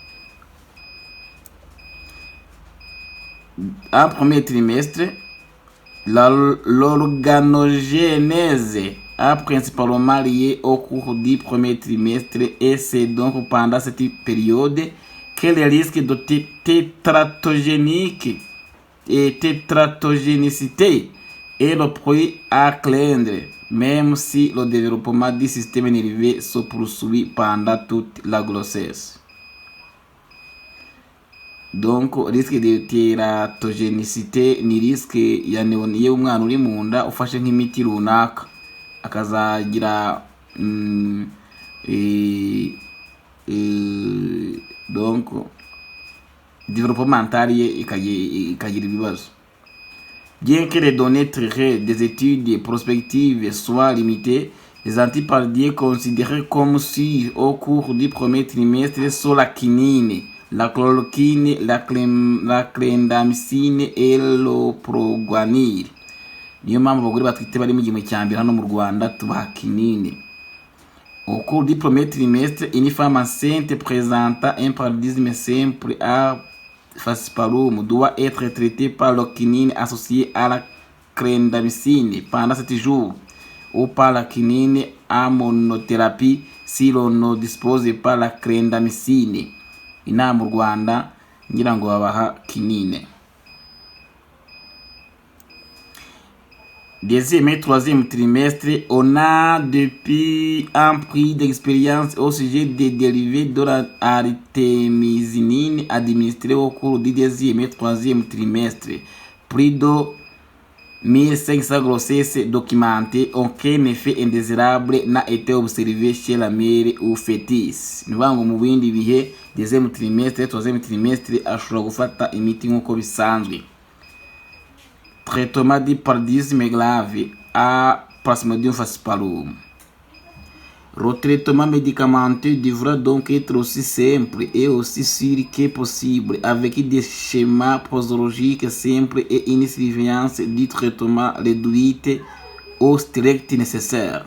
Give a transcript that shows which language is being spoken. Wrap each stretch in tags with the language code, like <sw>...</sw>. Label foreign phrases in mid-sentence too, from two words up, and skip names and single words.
<fr>En premier trimestre, l'organogénèse est principalement liée au cours du premier trimestre et c'est donc pendant cette période que le risque de tétratogénicité est le plus à craindre, même si le développement du système nerveux se poursuit pendant toute la grossesse. Donc risque de teratogénicité</fr> <rw>ni risque ya neoniye umwana uri mu nda ufashe nk'imiti runaka akazagira</rw> <fr>donc développement mental</fr> <rw>ikagira ibibazo.</rw> <fr>Bien que les données tirées des études prospectives soient limitées, les antipaludismes considérés comme sûrs au cours du premier trimestre sont la quinine, la chloroquine, la clindamycine et le proguanil.</fr> <rw>Niyo mpamvu abagore batwite bari mu gihembwe cya mbere hano mu Rwanda tubaha kinine.</rw> <fr>Au cours du premier trimestre, une femme enceinte présentant un paludisme simple à falciparum doit être traitée par la quinine associée à la clindamycine pendant 7 jours ou par la quinine en monothérapie si l'on ne dispose pas la clindamycine.</fr> <rw>Inaha mu Rwanda ngira ngo babaha kinine.</rw> <fr>Deuxième et troisième trimestre, on a depuis un prix d'expérience au sujet des dérivés de l'artémisinine administrés au cours du deuxième et troisième trimestre. Plus de 1500 grossesses documentées, aucun effet indésirable n'a été observé chez la mère ou fœtus.</fr> <rw>Ni ukuvuga ngo mu bindi bihe</rw> <fr>deuxième trimestre, troisième trimestre</fr> <rw>ashobora gufata imiti nk'uko bisanzwe.</rw> <fr>Traitement du paludisme grave à Plasmodium falciparum. Le traitement médicamenteux devra donc être aussi simple et aussi sûr que possible, avec des schémas posologiques simples et une surveillance du traitement réduite au strict nécessaire.</fr>